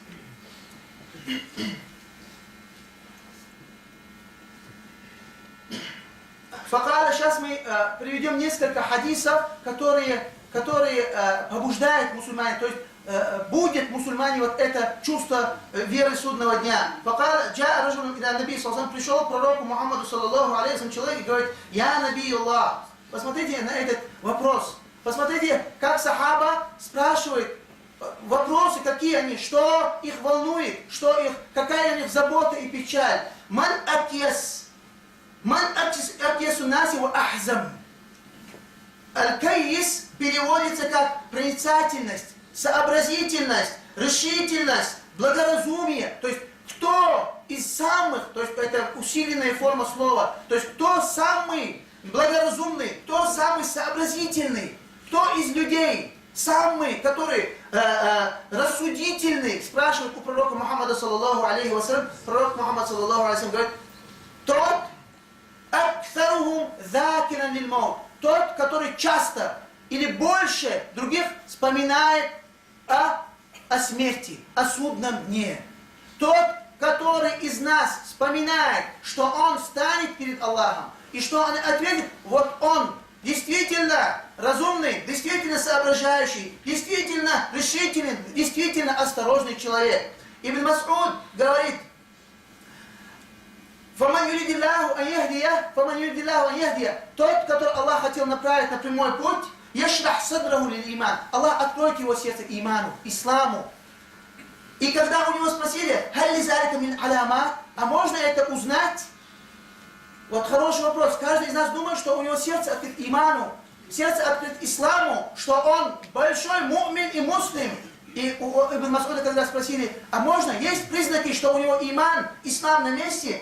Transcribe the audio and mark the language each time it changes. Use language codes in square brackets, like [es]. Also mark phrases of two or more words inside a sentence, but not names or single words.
[ru] Факала, сейчас мы приведем несколько хадисов, которые побуждают мусульман, то есть будет мусульмане вот это чувство веры судного дня. [ar] فقال جاء رجل إلى النبي صلى الله, [ru] пришел к пророку Мухаммаду [ar] صلى الله عليه [ru] человек и говорит, [ar] يا نبي الله. [ru] Посмотрите на этот вопрос. Посмотрите, как сахаба спрашивает вопросы, какие они, что их волнует, какая у них забота и печаль. [ar] من أكيس الناس وأحزم. [ru] Аль-кайис переводится как проницательность, сообразительность, решительность, благоразумие. То есть кто из самых, то есть это усиленная форма слова, то есть кто самый благоразумный, кто самый сообразительный, кто из людей, самый, который рассудительный, спрашивает у пророка Мухаммада, [ar] صلى الله عليه وسلم, [ru] пророк Мухаммад, [ar] صلى الله عليه وسلم, [ru] говорит, тот, [ar] أكثرهم ذكرا للموت, [ru] тот, который часто или больше других вспоминает о смерти, о судном дне. Тот, который из нас вспоминает, что он станет перед Аллахом, и что он ответит, вот он действительно разумный, действительно соображающий, действительно решительный, действительно осторожный человек. Ибн Мас'уд говорит, [ar] «فمن يرد الله أن يهديه», [ru] тот, который Аллах хотел направить на прямой путь, [ar] «يشرح صدره للإيمان», [ru] Аллах откроет его сердце иману, исламу. И когда у него спросили, [ar] «هل لذلك من علامة», [ru] а можно это узнать? Вот хороший вопрос. Каждый из нас думает, что у него сердце открыт иману, сердце открыт исламу, что он большой мумин и муслим. И у Ибн Мас'уда, когда спросили, а можно, есть признаки, что у него иман, ислам на месте?